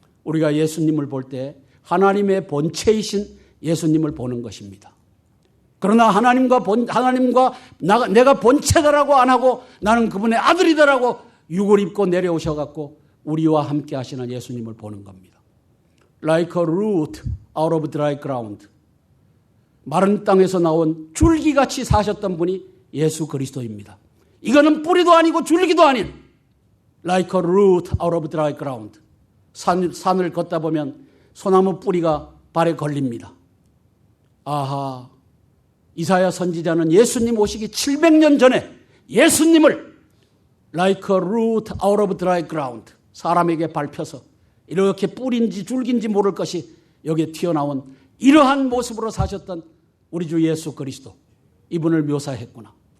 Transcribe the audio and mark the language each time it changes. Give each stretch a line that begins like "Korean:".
Korean: 우리가 예수님을 볼 때 하나님의 본체이신 예수님을 보는 것입니다. 그러나 하나님과 내가 본체다라고 안 하고 나는 그분의 아들이다라고 육을 입고 내려오셔갖고 우리와 함께 하시는 예수님을 보는 겁니다.
English: Like a root out of dry ground.
Korean: 마른 땅에서 나온 줄기같이 사셨던 분이 예수 그리스도입니다. 이거는 뿌리도 아니고 줄기도 아닌
English: Like a root out of dry ground.
Korean: 산을 걷다 보면 소나무 뿌리가 발에 걸립니다. 아하, 이사야 선지자는 예수님 오시기 700년 전에 예수님을
English: like a root out of dry ground
Korean: 사람에게 밟혀서 이렇게 뿌린지 줄긴지 모를 것이 여기에 튀어나온 이러한 모습으로 사셨던 우리 주 예수 그리스도 이분을 묘사했구나.